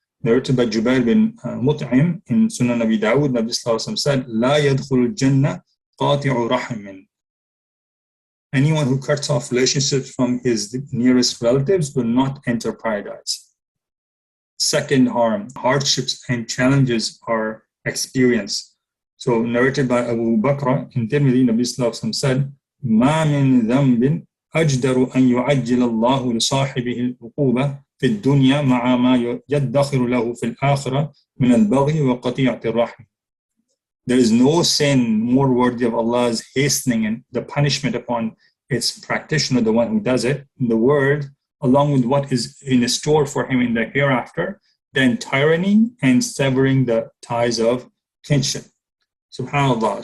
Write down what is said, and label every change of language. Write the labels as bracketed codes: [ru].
[en] Narrated by Jubair bin Mut'im in Sunan Abi Dawud, Nabi Sallallahu Alaihi Wasallam said, [ar] لا يدخل الجنة قاطع رحم. [en] Anyone who cuts off relationships from his nearest relatives will not enter paradise. Second harm, hardships and challenges are experienced. So narrated by Abu Bakr in Tirmidhi, Nabi Sallallahu Alaihi Wasallam said, [ar] ما من ذنب أجدر أن يعجل الله لصاحبه العقوبة في الدنيا مع ما يدخر له في الآخرة من البغي وقطيعة الرحم. [en] There is no sin more worthy of Allah's hastening and the punishment upon its practitioner, the one who does it, in the world, along with what is in store for him in the hereafter, then tyranny and severing the ties of kinship. SubhanAllah.